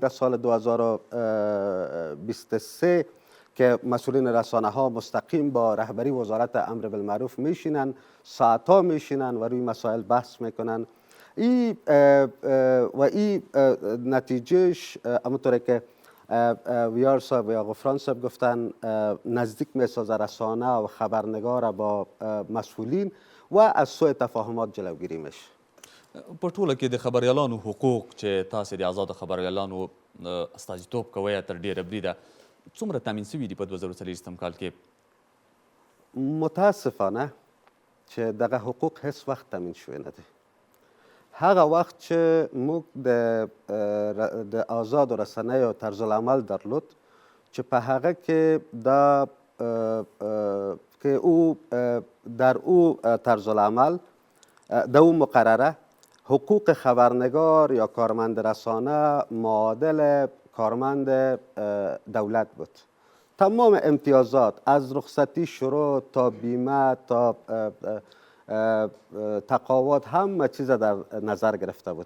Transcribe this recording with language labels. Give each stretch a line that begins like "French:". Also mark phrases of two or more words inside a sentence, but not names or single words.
Persian: در سال 2023 که مسئولین رسانه ها مستقیم با رهبری وزارت امر بالمعروف میشینن، ساعتها میشینن و روی مسائل بحث میکنن. این نتیجهش همونطوری که ویار صاحب یا غفران صاحب گفتن نزدیک میسازه رسانه و خبرنگار با مسئولین و از سوء تفاهمات جلوگیری میشه.
Pashto: په ټوله کې د خبریالانو حقوق چې تاسې د آزادو خبریالانو استازیتوب کوئ تر ډېره بریده څومره تامین شوي دي په 2023 کال کې؟ متاسفانه چې دغه حقوق هیڅ وخت تامین شوی نه دی. هغه وخت چې موږ د آزادو رسنیو طرز العمل درلود چې په هغه کې
Persian: در او طرز العمل در او مقرره حقوق خبرنگار یا کارمند رسانه معادل کارمند دولت بود. تمام امتیازات از رخصتی شروع تا بیمه تا تقاعد همه چیز در نظر گرفته بود.